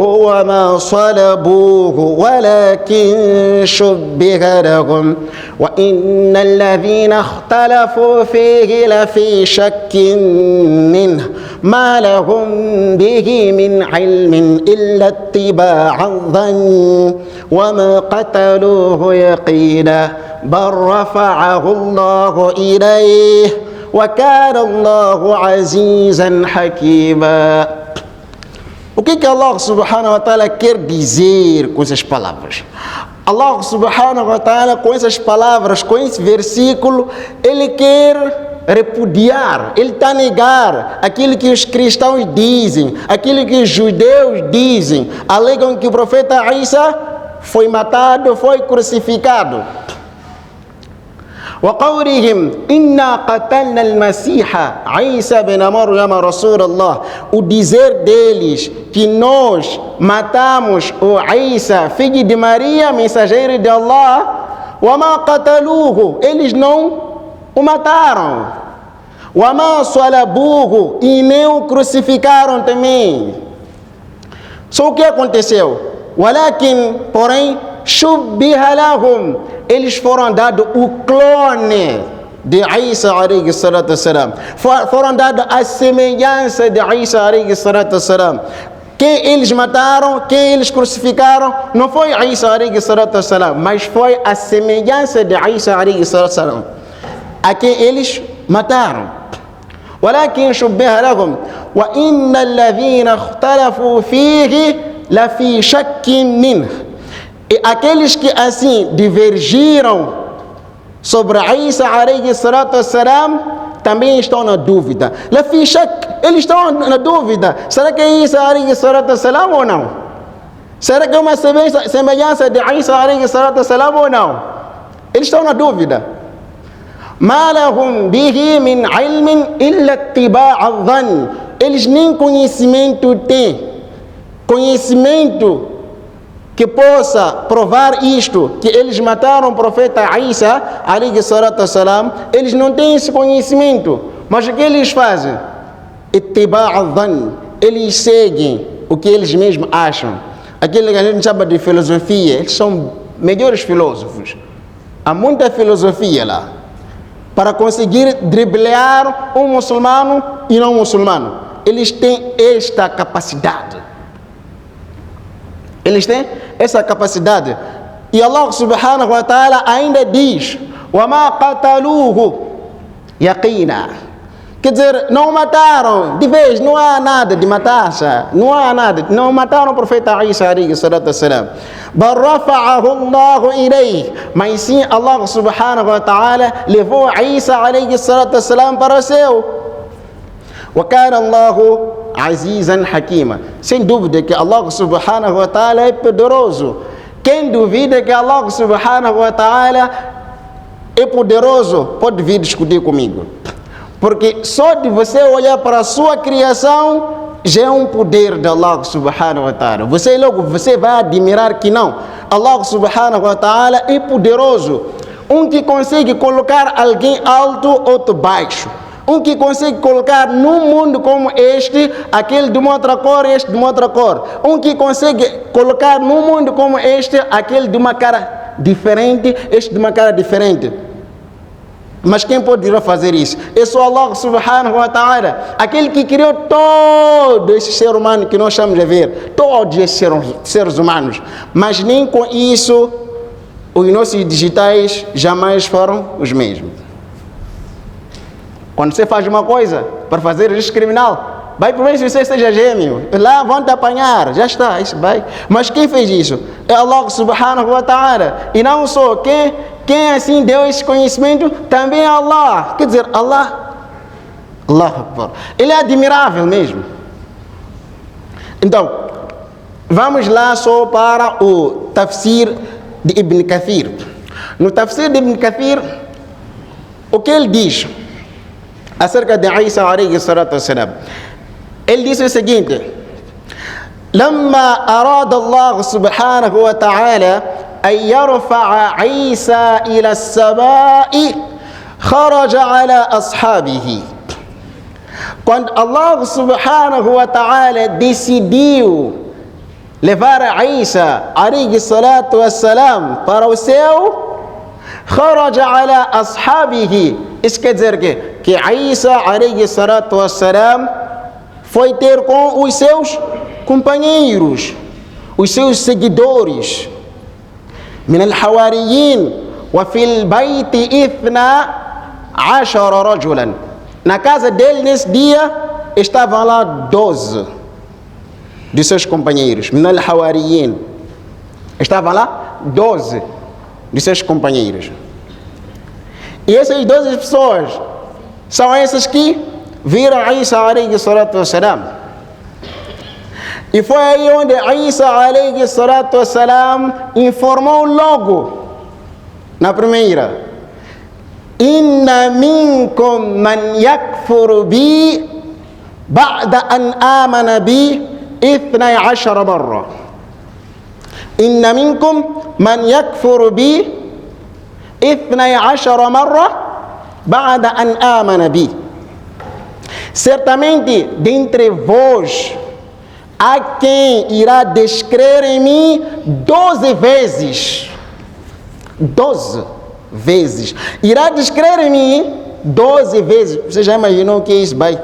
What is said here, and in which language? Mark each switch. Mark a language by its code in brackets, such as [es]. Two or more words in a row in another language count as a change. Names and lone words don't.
[ar] وما صلبوه ولكن شبه لهم وإن الذين اختلفوا فيه لفي شك منه ما لهم به من علم إلا اتباع الظن وما قتلوه يقينا بل رفعه الله إليه وكان الله عزيزا حكيما. [pt] O que [ar] الله سبحانه وتعالى [pt] quer dizer com essas palavras? [ar] الله سبحانه وتعالى, [pt] com essas palavras, com esse versículo, ele quer repudiar, ele está a negar aquilo que os cristãos dizem, aquilo que os judeus dizem, alegam que o profeta Isa foi matado, foi crucificado. [ar] وقولهم إنا قتلنا المسيح عيسى بن مريم رسول الله. [pt] O dizer deles que nós matamos o Isa, filho de Maria, mensageiro de Allah. [ar] وما قتلوه, [pt] eles não o mataram. [ar] وما صلبوه, [pt] e nem o crucificaram também. Só o que aconteceu? [ar] ولكن, porém, شبه لهم, [pt] eles foram dados o clone de Isa [ar] عليه الصلاة والسلام. [pt] Foram dados a semelhança de Isa [ar] عليه الصلاة والسلام. [pt] Quem eles mataram, quem eles crucificaram, não foi Isa [ar] عليه الصلاة والسلام, [pt] mas foi a semelhança de Isa [ar] عليه الصلاة والسلام, [pt] a quem eles mataram. [ar] ولكن شبه لهم وإن الذين اختلفوا فيه لفي شك منه. [pt] E aqueles que assim divergiram sobre Isa [ar] عليه الصلاة والسلام [pt] também estão na dúvida. [ar] لفي شك, [pt] eles estão na dúvida. Será que é Isa [ar] عليه الصلاة والسلام [pt] ou não? Será que é uma semelhança de Isa [ar] عليه الصلاة والسلام [pt] ou não? Eles estão na dúvida. [ar] ما لهم به من علم إلا اتباع الظن. [pt] Eles nem conhecimento têm. Conhecimento que possa provar isto, que eles mataram o profeta Isa [ar] عليه الصلاة والسلام, [pt] eles não têm esse conhecimento. Mas o que eles fazem? [ar] اتباع الظن. [pt] Eles seguem o que eles mesmos acham. Aquilo que a gente chama de filosofia. Eles são melhores filósofos. Há muita filosofia lá para conseguir driblar um muçulmano e não um muçulmano. Eles têm esta capacidade. Eles têm essa capacidade. E [ar] الله سبحانه وتعالى [pt] ainda diz: [ar] وَمَا قَتَلُوهُ يَقِينًا. [pt] Quer dizer, não mataram de vez, não há nada de matar, não há nada, não mataram o profeta Isa [ar] عليه الصلاة والسلام. بَلْ رَفَعَهُ اللَّهُ إِلَيْهِ. [pt] Mas sim, [ar] الله سبحانه وتعالى [pt] levou Isa [ar] عليه الصلاة والسلام [pt] para o céu. [ar] وَكَانَ اللَّهُ عَزِيزًا حَكِيمًا. [pt] Sem dúvida que [ar] الله سبحانه وتعالى [pt] é poderoso. Quem duvida que [ar] الله سبحانه وتعالى [pt] é poderoso, pode vir discutir comigo. Porque só de você olhar para a sua criação já é um poder de [ar] الله سبحانه وتعالى. [pt] Você vai admirar que não. [ar] الله سبحانه وتعالى [pt] é poderoso. Um que consegue colocar alguém alto, outro baixo. Um que consegue colocar num mundo como este, aquele de uma outra cor, este de uma outra cor. Um que consegue colocar num mundo como este, aquele de uma cara diferente, este de uma cara diferente. Mas quem poderá fazer isso? É só [ar] الله سبحانه وتعالى, [pt] aquele que criou todo esse ser humano que nós estamos a ver, todos esses seres humanos. Mas nem com isso os nossos digitais jamais foram os mesmos. Quando você faz uma coisa para fazer risco criminal, vai para ver se você seja gêmeo, lá vão te apanhar, já está, isso vai. Mas quem fez isso? É [ar] الله سبحانه وتعالى. [pt] E não só quem assim deu esse conhecimento, também é Allah. Quer dizer, [ar] الله أكبر. [pt] Ele é admirável mesmo. Então, vamos lá só para o tafsir de Ibn Kathir. No tafsir de Ibn Kathir, o que ele diz acerca de Isa [ar] عليه الصلاة والسلام? [pt] Ele diz o seguinte: [ar] لما أراد الله سبحانه وتعالى أن يرفع عيسى إلى السماء خرج على أصحابه. [pt] Quando [ar] الله سبحانه وتعالى [pt] decidiu levar Isa [ar] عليه الصلاة والسلام [pt] para o céu, [ar] خرج على أصحابه. [pt] Isso quer dizer que Isa [ar] عليه الصلاة والسلام [pt] foi ter com os seus companheiros, os seus seguidores. [ar] من الحواريين وفي البيت 12 رجلا. [pt] Na casa dele nesse dia estavam lá 12 de seus companheiros. [ar] من الحواريين. [pt] Estavam lá 12 de seus companheiros. E essas 12 pessoas são essas que viram Isa [ar] عليه الصلاة والسلام. [pt] E foi aí onde Isa [ar] عليه الصلاة والسلام [pt] informou logo na primeira: [ar] إن منكم من يكفر بي بعد أن آمن بي 12 مرة. إن منكم من يكفر بي 12 مرة بعد أن آمن بي. [pt] Certamente dentre vós há quem irá descrer em mim 12 vezes. 12. vezes. Irá descrever em mim 12 vezes. Você já imaginou o que é isso, pai?